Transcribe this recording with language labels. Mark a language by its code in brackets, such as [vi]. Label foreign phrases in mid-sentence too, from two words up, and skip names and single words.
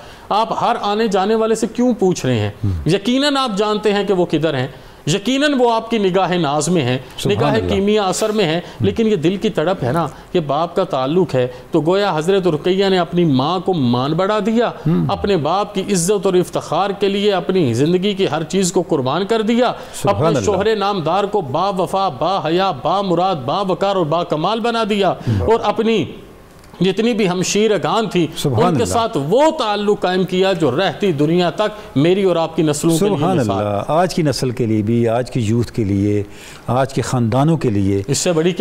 [ur] آپ ہر آنے جانے والے سے کیوں پوچھ رہے ہیں؟ یقیناً آپ جانتے ہیں کہ وہ کدھر ہیں، یقیناً وہ آپ کی نگاہ ناز میں ہیں، نگاہ کیمیا اثر میں ہیں، لیکن یہ دل کی تڑپ ہے نا، یہ باپ کا تعلق ہے۔ تو گویا حضرت رقیہ نے اپنی ماں کو مان بڑھا دیا، اپنے باپ کی عزت اور افتخار کے لیے اپنی زندگی کی ہر چیز کو قربان کر دیا، اپنے شوہر نامدار کو با وفا، با حیا، با مراد، با وقار اور با کمال بنا دیا، اور اپنی جتنی بھی ہمشیرگان تھی ان کے ساتھ وہ تعلق قائم کیا جو رہتی دنیا تک میری اور آپ کی نسلوں کے لیے سبحان اللہ۔ آج کی نسل کے لیے بھی، آج کی یوتھ کے لیے، آج کے خاندانوں کے لیے اس سے بڑی کیا